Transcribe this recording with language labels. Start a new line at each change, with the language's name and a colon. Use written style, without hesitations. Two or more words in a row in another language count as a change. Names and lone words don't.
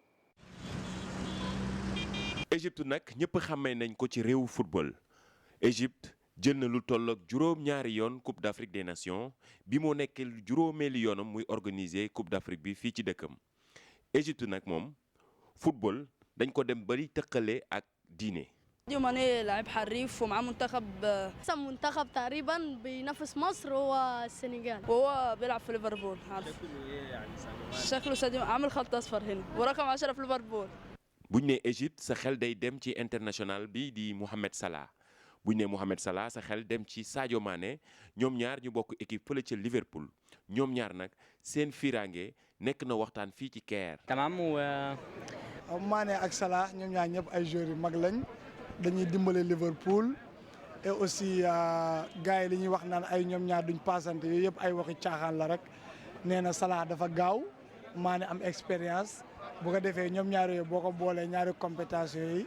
Wolof: Égypte nag ñëpp xàmmee nañ ko ci réewu football Égypte. jël na lu tolloog juróom-ñaari yoon Coupe d'Afrique des Nations bi moo nekkee juróomeeli yoonam muy organiser Coupe d'Afrique bi fii ci dëkkam Égypte nag moom football dañ ko dem bari tëkkale ak diine.
Arabic: ساديو ماني لاعب حريف ومعاه منتخب احسن منتخب تقريبا بينافس مصر هو السنغال وهو بيلعب في ليفربول عارف شكله ساديو عامل خط اصفر هنا ورقم 10 في ليفربول.
Wolof: buñ ne Égypte sa xel day dem ci international bi di Mohamed Salah. buñ ne Mohamed Salah sa xel dem ci Sadio Mané ñoom ñaar ñu bokk équipe fële ca Liverpool ñoom ñaar nag seen firange nekk na waxtaan fii ci Caire. tamam Mané ak Salah ñoom ñaar ñëpp ay joueurs yu mag lañ dañuy dimbale Liverpool
French: et aussi
Wolof: gars yi li ñuy wax naan ay ñoom ñaar duñ passante yooyu yëpp ay waxi caaxaan la rek nee na Salah dafa gaaw Mané am expérience bu ko defee ñoom ñaar yooyu boo ko boolee ñaari compétence yooyu.